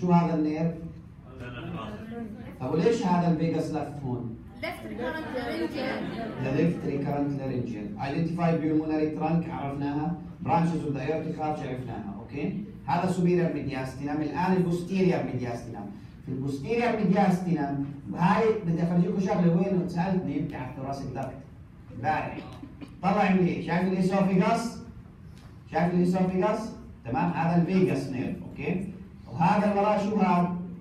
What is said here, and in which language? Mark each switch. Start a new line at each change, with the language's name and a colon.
Arabic: شو هذا النيرف؟ طب وليش هذا الفيجاس لفت هون؟
English: Left recurrent laryngeal. The left recurrent laryngeal. Identify pulmonary trunk عرفناها. Branches of the aortic arch عرفناها.
Arabic: اوكي؟ هذا superior mediastinum. الآن البوستيريور mediastinum. في البوستيريور ميدياستينم هاي بدي افرجيكم شغله وين سالتني يمكن على الثوراسيك داكت امبارح. طلع مني شايف الاسوفيجاس؟ شايف الاسوفيجاس؟ تمام؟ هذا الفيجاس نيرف. اوكي؟ وهذا اللي وراه شو هذا؟